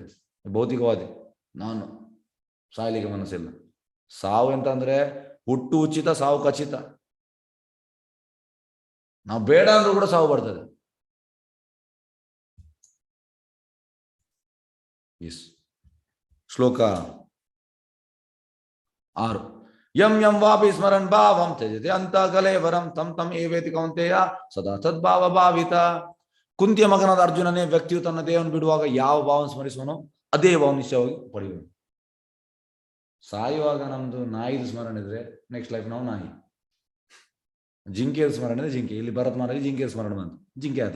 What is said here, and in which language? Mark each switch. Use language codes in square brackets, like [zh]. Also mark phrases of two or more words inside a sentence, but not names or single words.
[kn] ಭೌತಿಕವಾದಿ, ನಾನು ಸಾಯ್ಲಿಕ್ಕೆ ಮನಸ್ಸಿಲ್ಲ. ಸಾವು ಎಂತ ಅಂದ್ರೆ ಹುಟ್ಟು ಉಚಿತ, ಸಾವು ಖಚಿತ. ನಾವು ಬೇಡ ಅಂದ್ರೂ ಕೂಡ ಸಾವು ಬರ್ತದೆ. ಶ್ಲೋಕ 6. [sa] ಯಂ ಯಂ ವಾಪಿ ಸ್ಮರನ್ ಭಾವಂ ತ್ಯಜತೆ ಅಂತ ಕಲೇವರಂ ತಂ ತಂ ಏವೇತಿ ಕೌಂತೆಯ ಸದಾ ತದ್ಭಾವ ಭಾವಿತ. [kn] ಕುಂತಿಯ ಮಗನಾದ ಅರ್ಜುನನೇ, ವ್ಯಕ್ತಿಯು ತನ್ನ ದೇಹವನ್ನು ಬಿಡುವಾಗ ಯಾವ ಭಾವವನ್ನು ಸ್ಮರಿಸುವನೋ ಅದೇ ಭಾವ ನಿಶ್ಚಯವಾಗಿ ಪಡೆಯುವನು. ಸಾಯುವಾಗ ನಮ್ದು ನಾಯಿದು ಸ್ಮರಣೆ ಇದ್ರೆ [en] next life [kn] ನಾವು ನಾಯಿ. ಜಿಂಕೆಯ ಸ್ಮರಣೆ ಇದೆ ಜಿಂಕೆ. ಇಲ್ಲಿ ಭರತ್ ಮಹಾರಾಜ್ ಜಿಂಕೆಯ ಸ್ಮರಣೆ ಬಂತು, ಜಿಂಕೆ ಆದ್ರೆ.